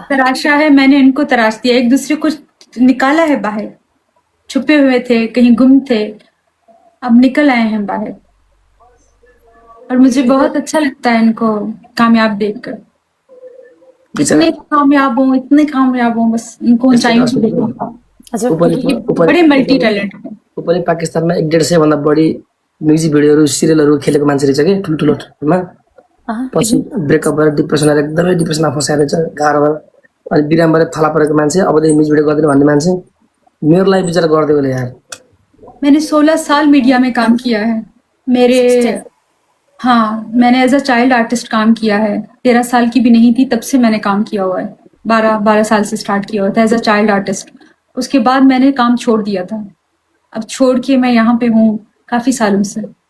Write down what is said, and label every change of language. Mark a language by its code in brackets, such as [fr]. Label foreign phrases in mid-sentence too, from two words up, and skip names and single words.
[hi] तराशा है, मैंने इनको तराश दिया। एक दूसरे को निकाला है बाहर, छुपे हुए थे, कहीं गुम थे, अब निकल आए हैं बाहर। और मुझे बहुत अच्छा लगता है इनको कामयाब देखकर। इतने कामयाब हो, बस इनको ऊंचाइयों पे देखना। [ne] हजुर, [hi] बड़े [en] multi talent [hi] है। [ne] ऊपरी पाकिस्तानमा 150 भन्दा बढी म्युजिक भिडियोहरू सिरियलहरू खेलेको मान्छे रहेछ कि ठुल्ठुलो ठाउँमा। [hi] हाँ, [ne] पछि ब्रेकअप भएर डिप्रेसन आएर एकदमै डिप्रेसनमा फसाएर चाहिँ गाह्रो भयो। अनि बिराम भएर थला परेको मान्छे अबदेखि म्युजिक भिडियो गर्दैन भन्ने मान्छे मेरो लागि विचार गर्दै होला यार। [hi] मैंने 16 साल मीडिया में काम किया है। मेरे 16 हाँ, मैंने [en] as a child artist [hi] काम किया है। 13 साल की भी नहीं थी तब से मैंने काम किया हुआ है। 12 साल से स्टार्ट किया हुआ था [en] as a child artist. [hi] उसके बाद मैंने काम छोड़ दिया था। अब छोड़ के मैं यहाँ पे हूँ काफी सालों से।